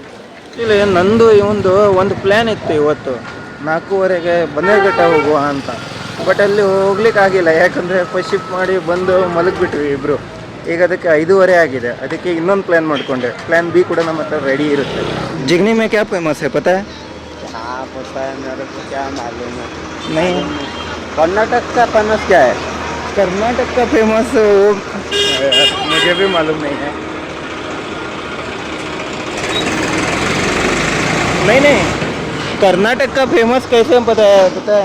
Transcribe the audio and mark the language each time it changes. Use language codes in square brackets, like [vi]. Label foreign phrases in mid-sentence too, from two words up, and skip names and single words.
[kn] ಆ್ಯಕ್ಚುಲಿ ನಂದು ಒಂದು ಪ್ಲ್ಯಾನ್ ಇತ್ತು ಇವತ್ತು 4:15ಗೆ ಬನ್ನೇರುಘಟ್ಟ ಹೋಗುವ ಅಂತ. ಬಟ್ ಅಲ್ಲಿ ಹೋಗ್ಲಿಕ್ಕಾಗಿಲ್ಲ, ಯಾಕಂದರೆ [en] first shift [kn] ಮಾಡಿ ಬಂದು ಮಲಗಿಬಿಟ್ವಿ ಇಬ್ಬರು. ಈಗ ಅದಕ್ಕೆ 5:30 ಆಗಿದೆ, ಅದಕ್ಕೆ ಇನ್ನೊಂದು ಪ್ಲ್ಯಾನ್ ಮಾಡಿಕೊಂಡೆ. [en] plan B [kn] ಕೂಡ ನಮ್ಮ ಹತ್ರ ರೆಡಿ ಇರುತ್ತೆ. ಜಿಗಣಿ [hi] में क्या फेमस है पता है? हाँ पता है, मेरे को क्या मालूम है। नहीं, कर्नाटक का फेमस क्या है? कर्नाटक का फेमस मुझे भी मालूम नहीं है। नहीं, कर्नाटक का फेमस कैसे पता है?